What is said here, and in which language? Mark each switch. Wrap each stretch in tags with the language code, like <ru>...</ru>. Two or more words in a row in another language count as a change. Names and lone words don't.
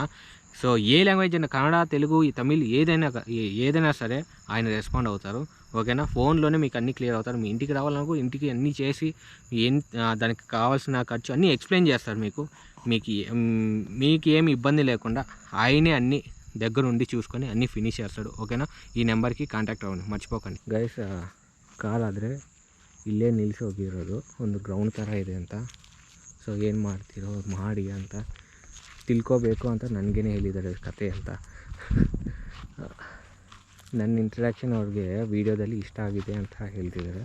<te>సో</te> <en>any language</en> <te>అయినా, కన్నడ, తెలుగు, తమిళ్ ఏదైనా సరే ఆయన రెస్పాండ్ అవుతారు. ఓకేనా? ఫోన్లోనే మీకు అన్నీ క్లియర్ అవుతారు. మీ ఇంటికి రావాలనుకో ఇంటికి అన్నీ చేసి దానికి కావాల్సిన ఖర్చు అన్నీ ఎక్స్ప్లెయిన్ చేస్తారు. మీకు ఏమి ఇబ్బంది లేకుండా ఆయనే అన్నీ దగ్గరుండి చూసుకొని అన్నీ ఫినిష్ చేస్తాడు.</te> <kn>ಓಕೆನಾ? ಈ ನಂಬರ್ಗೆ ಕಾಂಟ್ಯಾಕ್ಟ್ ಆಗೋಣ, ಮರ್ಚಿపోకండి ಗೈಸ್. ಕಾರ್ ಆದರೆ ಇಲ್ಲೇ ನಿಲ್ಲಿಸಿ ಹೋಗಿರೋದು, ಒಂದು ಗ್ರೌಂಡ್ ಥರ ಇದೆ ಅಂತ. ಸೊ ಏನು ಮಾಡ್ತಿರೋ ಮಾಡಿ ಅಂತ ತಿಳ್ಕೋಬೇಕು ಅಂತ ನನಗೇನೆ ಹೇಳಿದ್ದಾರೆ ಕತೆ ಅಂತ. ನನ್ನ ಇಂಟ್ರ್ಯಾಕ್ಷನ್ ಅವ್ರಿಗೆ ವೀಡಿಯೋದಲ್ಲಿ ಇಷ್ಟ ಆಗಿದೆ ಅಂತ ಹೇಳ್ತಿದ್ದಾರೆ.</kn>